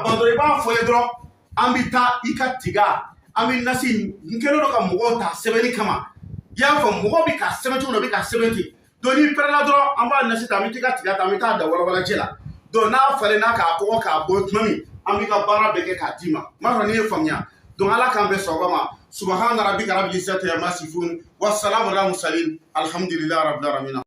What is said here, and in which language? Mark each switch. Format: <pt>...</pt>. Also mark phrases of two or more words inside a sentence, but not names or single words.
<bm>ban dɔrɔn i b'a fɔ ye dɔrɔn an bɛ taa i ka tiga an bɛ nasi n kɛlen don ka mɔgɔw ta sɛbɛnni kama i y'a fɔ mɔgɔ bɛ ka sɛbɛn cogo dɔ bɛ ka sɛbɛn ten donc n'i pɛrɛnna dɔrɔn an b'a nasi ta an bɛ t'i ka tiga ta an bɛ taa da walawalajɛ la donc n'a falenna k'a kɔgɔ k'a bɔ tuma min an bɛ ka baara bɛɛ kɛ k'a d'i ma n b'a fɔ n'i ye faamuya donc ala k'an bɛn sɔnba ma</bm> <ar>سبحان ربك رب العزة عما يصفون والسلام على المرسلين الحمد لله رب العالمين</ar>